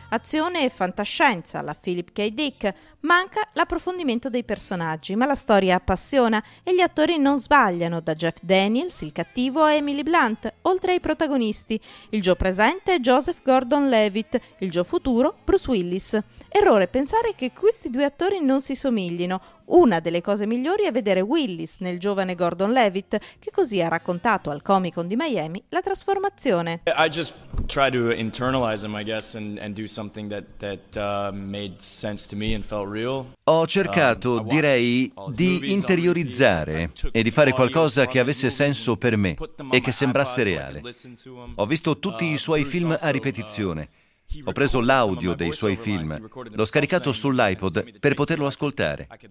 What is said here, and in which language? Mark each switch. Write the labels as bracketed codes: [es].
[it] Azione e fantascienza, la Philip K. Dick. Manca l'approfondimento dei personaggi, ma la storia appassiona e gli attori non sbagliano, da Jeff Daniels, il cattivo, a Emily Blunt, oltre ai protagonisti. Il Joe presente è Joseph Gordon-Levitt, il Joe futuro Bruce Willis. Errore pensare che questi due attori non si somiglino. Una delle cose migliori è vedere Willis nel giovane Gordon-Levitt, che così ha raccontato al Comic-Con di Miami la trasformazione. [en] I just try to internalize him, I guess, and do something that made sense to me and felt real. [it] Ho cercato, direi, di interiorizzare e di fare qualcosa che avesse senso per me e che sembrasse reale. Ho visto tutti i suoi film a ripetizione. Ho preso l'audio dei suoi film, l'ho scaricato sull'iPod per poterlo ascoltare.